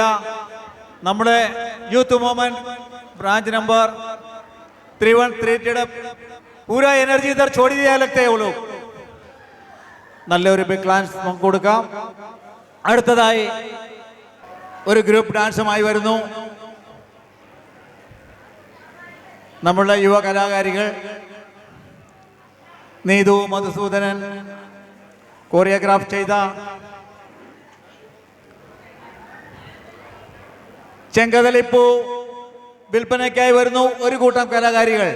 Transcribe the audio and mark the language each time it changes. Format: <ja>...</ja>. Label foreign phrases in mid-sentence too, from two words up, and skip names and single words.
<ml>നമ്മുടെ</ml> <en>youth movement branch number 3132</en> <hi>पूरा एनर्जी इधर छोड़ दिया लगता है वो लोग.</hi> <ml>നല്ലൊരു</ml> <en>big clans</en> <ml>നമുക്ക് കൊടുക്കാം. അടുത്തതായി ഒരു</ml> <en>group dance</en> <ml>വരുന്നു നമ്മളുടെ യുവ കലാകാരികൾ. നീതു മധുസൂദനൻ കോറിയോഗ്രാഫ് ചെയ്ത ചെങ്കതലിപ്പൂ വിൽപ്പനയ്ക്കായി വരുന്നു ഒരു കൂട്ടം കലാകാരികൾ.</ml>